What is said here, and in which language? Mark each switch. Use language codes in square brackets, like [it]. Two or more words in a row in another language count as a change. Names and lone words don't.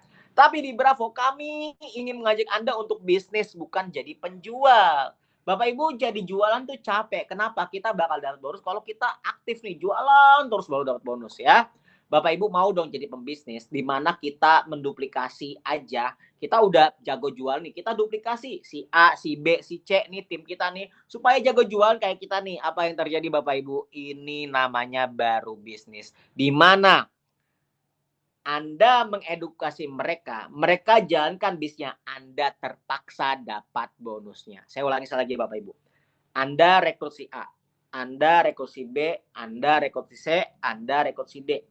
[id] Tapi di Bravo kami ingin mengajak Anda untuk bisnis bukan jadi penjual. Bapak Ibu jadi jualan tuh capek. Kenapa? Kita bakal dapat bonus kalau kita aktif nih jualan terus baru dapat bonus ya. Bapak Ibu mau dong jadi pembisnis di mana kita menduplikasi aja. Kita udah jago jual nih, kita duplikasi si A, si B, si C nih tim kita nih supaya jago jual kayak kita nih. Apa yang terjadi Bapak Ibu? Ini namanya baru bisnis. Di mana Anda mengedukasi mereka, mereka jalankan bisnisnya, Anda terpaksa dapat bonusnya. Saya ulangi sekali lagi Bapak Ibu. Anda rekrut si A, Anda rekrut si B, Anda rekrut si C, Anda rekrut si D.